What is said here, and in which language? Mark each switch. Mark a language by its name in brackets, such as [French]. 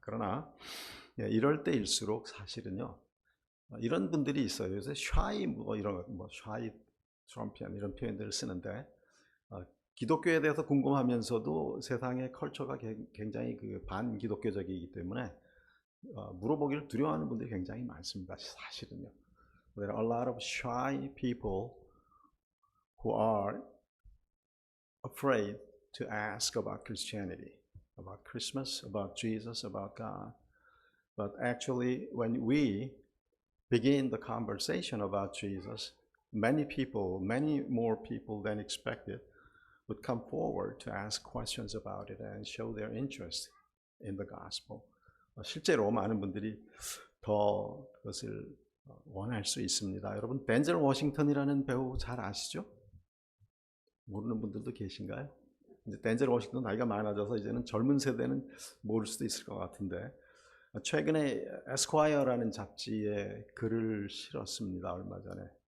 [Korean] 그러나 이럴 때일수록 사실은요, 이런 분들이 있어요. 요새 샤이 샤이 트럼피안 이런 표현들을 쓰는데, 기독교에 대해서 궁금하면서도 세상의 컬처가 굉장히 그 반기독교적이기 때문에 물어보기를 두려워하는 분들이 굉장히 많습니다. 사실은요. [English] There are a lot of shy people who are afraid to ask about Christianity, about Christmas, about Jesus, about God. But actually, when we begin the conversation about Jesus, many more people than expected would come forward to ask questions about it and show their interest in the gospel. [Korean] 실제로 많은 분들이 더 그것을 원할 수 있습니다. 여러분, 덴젤 워싱턴이라는 배우 잘 아시죠? 모르는 분들도 계신가요? 이제 덴젤 워싱턴 나이가 많아져서 이제는 젊은 세대는 모를 수도 있을 것 같은데, 최근에 에스콰이어라는 잡지에 글을 실었습니다. 얼마 전에.